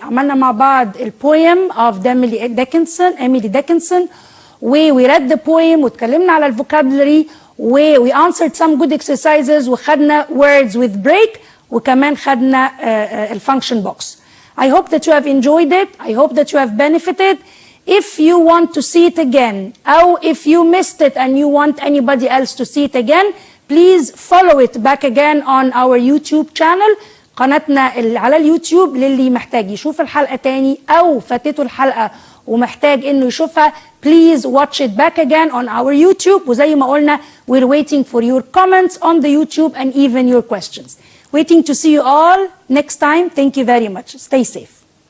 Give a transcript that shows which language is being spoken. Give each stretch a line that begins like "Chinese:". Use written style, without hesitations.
Arabic: عملنا مع بعض البويم of Emily Dickinson
English: we read the poem
Arabic: واتكلمنا على الفوكابلري
English: we answered some good exercises
Arabic: وخدنا
English: words with break
Arabic: وكمان خدنا الفانكشن box.
English: I hope that you have enjoyed it. I hope that you have benefited. If you want to see it again or if you missed it and you want anybody else to see it again, please follow it back again on our YouTube channel.
Arabic: قناتنا على اليوتيوب للي محتاج يشوف الحلقة تاني أو فاتته الحلقة ومحتاج إنه يشوفها.
English: Please watch it back again on our YouTube.
Arabic: وزي ما قلنا
English: we're waiting for your comments on the YouTube and even your questions. Waiting to see you all next time. Thank you very much. Stay safe.